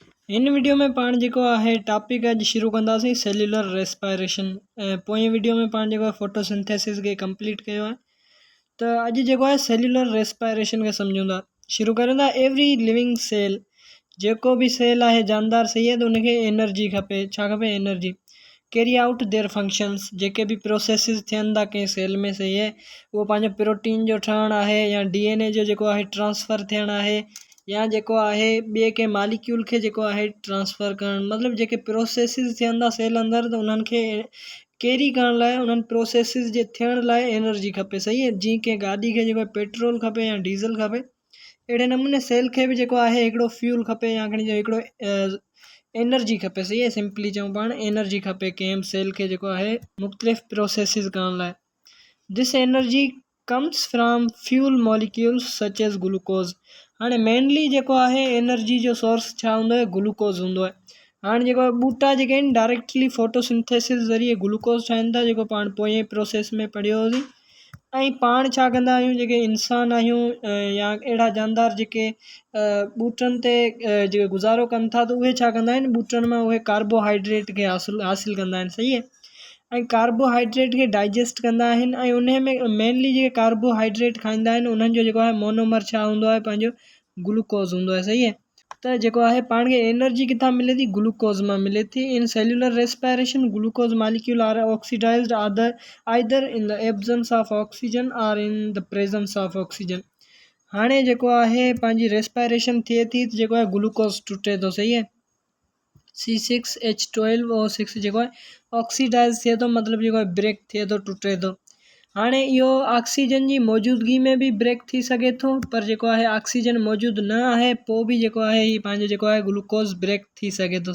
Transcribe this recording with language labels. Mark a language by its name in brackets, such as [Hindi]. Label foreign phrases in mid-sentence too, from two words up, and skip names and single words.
[Sindhi] इन वीडियो में पाण जेको आहे टॉपिक अॼु शुरू कंदासीं [English] cellular respiration. [Sindhi] पोएं वीडियो में पाण जेको आहे फोटोसिंथेसिस खे कंप्लीट कयो आहे। त अॼु जेको आहे [English] cellular respiration [Sindhi] खे सम्झूं था। शुरू कयूं था। [English] every living cell, [Sindhi] जेको बि सेल आहे जानदार सही आहे, त उनखे एनर्जी खपे। छा खपे? एनर्जी। [English] carry out their functions, [Sindhi] जेके बि प्रोसेसिस थियनि था कंहिं सेल में, सही आहे, उहो पंहिंजो प्रोटीन जो ठहणु आहे या DNA जो जेको आहे ट्रांसफ़र थियणु आहे, या जेको आहे ॿिए कंहिं मालिक्यूल खे जेको आहे ट्रांसफ़र करणु, मतिलबु जेके प्रोसेसिस थियनि था सेल अंदरि, त उन्हनि खे कैरी करण लाइ, उन्हनि प्रोसेसिस जे थियण लाइ एनर्जी खपे। सही आहे। जीअं कंहिं गाॾी खे जेको आहे पेट्रोल खपे या डीज़ल खपे, अहिड़े नमूने सेल खे बि जेको आहे हिकिड़ो फ्यूल खपे, या खणी हिकिड़ो एनर्जी खपे। सही आहे। सिंपली चऊं पाण एनर्जी खपे कंहिं सेल खे जेको आहे मुख़्तलिफ़ प्रोसेसिस करण लाइ। [English] this energy comes from fuel molecules such as glucose. [Sindhi] हाणे मेनली जेको आहे एनर्जी जो सोर्स छा हूंदो आहे? ग्लूकोज़ हूंदो आहे। हाणे जेको आहे ॿूटा जेके आहिनि [English] directly photosynthesis [Sindhi] ज़रिए ग्लूकोज़ ठाहिनि था, जेको पाण पोएं प्रोसेस में पढ़ियो होसीं। ऐं पाण छा कंदा आहियूं, जेके इंसान आहियूं या अहिड़ा जानदार जेके ॿूटनि ते जेके गुज़ारो कनि था, त उहे छा कंदा आहिनि, ॿूटनि मां उहे कार्बोहाइड्रेट खे हासिलु कंदा आहिनि। सही आहे। ऐं कार्बोहाइड्रेट खे डाइजेस्ट कंदा आहिनि, ऐं उन में मेनली जेके कार्बोहाइड्रेट खाईंदा आहिनि उन्हनि जो जेको आहे मोनोमर छा हूंदो आहे? पंहिंजो ग्लूकोज़ हूंदो आहे। सही आहे। त जेको आहे पाण खे एनर्जी किथां मिले थी? ग्लूकोज़ मां मिले थी। [English] in cellular respiration glucose molecule are oxidized either in the absence of oxygen or in the presence of oxygen आर इन द प्रेजेंस ऑफ ऑक्सीजन। [Sindhi] हाणे जेको आहे पंहिंजी रेस्पायरेशन थिए थी, त जेको आहे ग्लूकोज़ टुटे थो। सही आहे। C6H12O6 जेको आहे ऑक्सीडाइज़ थिए थो, मतिलबु जेको आहे ब्रेक थिए थो, टुटे थो। हाणे इहो ऑक्सीजन जी मौजूदगी में बि ब्रेक थी सघे थो, पर जेको आहे ऑक्सीजन मौजूदु न आहे पोइ बि जेको आहे हीउ पंहिंजो जेको आहे ग्लूकोज़ ब्रेक थी सघे थो।